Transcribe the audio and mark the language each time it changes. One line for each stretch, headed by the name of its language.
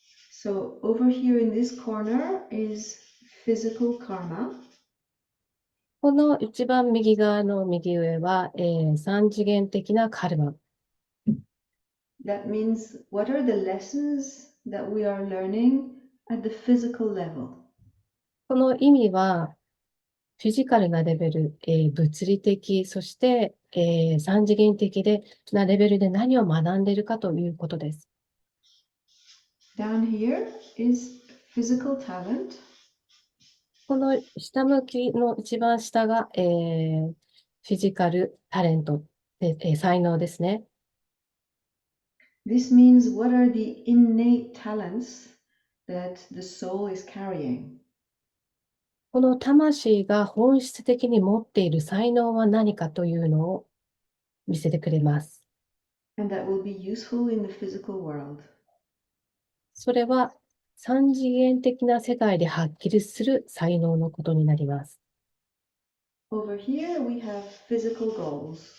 English: So over here in this corner is physical karma.
Japanese: この一番右側の右上は、三次元的なカルマ。
English: That means what are the lessons that we are learning at the physical level?
Japanese: この意味は、フィジカルなレベル、物理的、そして、三次元的なレベルで何を学んでいるかということです。
English: Down here is physical talent.
Japanese: この下向きの一番下が、フィジカルタレントで、才能ですね。
English: This means what are the innate talents that the soul is carrying?
Japanese: この魂が本質的に持っている才能は何かというのを見せてくれます。
English: And that will be useful in the physical world.
Japanese: それは三次元的な世界で発揮する才能のことになります。
English: Over here we have physical goals.